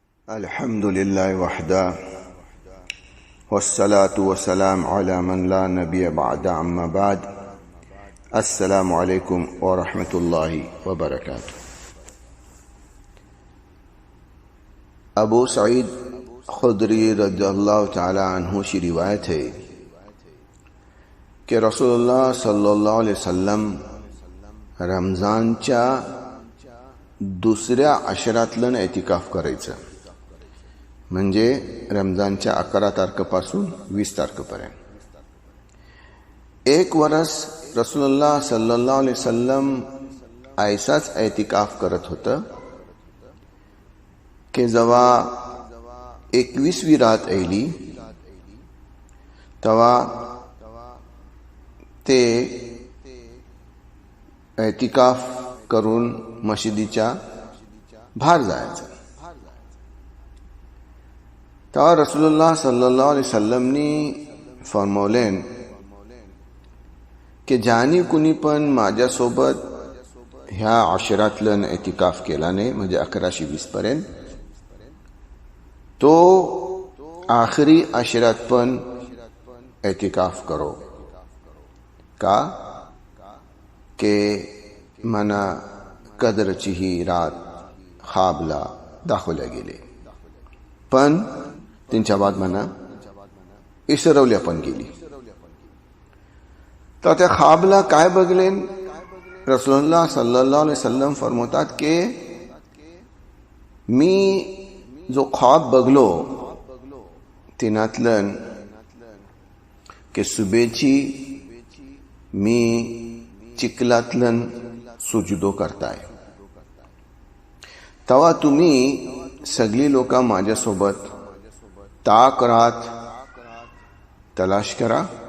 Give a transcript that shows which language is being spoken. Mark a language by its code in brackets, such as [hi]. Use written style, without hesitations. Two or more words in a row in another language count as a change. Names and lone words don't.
[ar] الحمد لله وحده والصلاة والسلام على من لا نبي بعده أما بعد. السلام عليكم ورحمة الله وبركاته. [mr] अबू सईद खुदरी [ar] رضي الله تعالى عنه [hi] की रिवायत है कि [ar] رسول الله صلى الله عليه وسلم [mr] रमजानच्या दुसऱ्या अशरातलं एतिकाफ करायचं, म्हणजे रमजानच्या 11 तारखेपासून 20 तारखेपर्यंत। एक वर्ष [ar] رسول الله صلى الله عليه وسلم [mr] ऐसाच एतिकाफ करत होतं की जेव्हा 21वी रात आली तेव्हा ते एतिकाफ करून मशिदीच्या बाहेर जायचं। तेव्हा [ar] رسول الله صلى الله عليه وسلم [mr] फरमावलेन की ज्यानी कुणी पण माझ्यासोबत ह्या अशरातलं एतिकाफ केला नाही, म्हणजे 1120 पर्यंत, तो आखरी अशरात पण एतिकाफ करो का के मना कदरची ही रात खाबला दाखवल्या गेले, पण त्यांच्या बाद मना इसरवल्या पण गेली। तर त्या खाबला काय बघलेन? [ar] رسول الله صلى الله عليه وسلم [mr] फरमावतात की मी जो ख्वाब बघलो तिनातलन की सुबेची मी चिखलातलन सुजुदो करताय, तेव्हा तुम्ही सगळी लोक माझ्यासोबत ताक रात तलाश करा।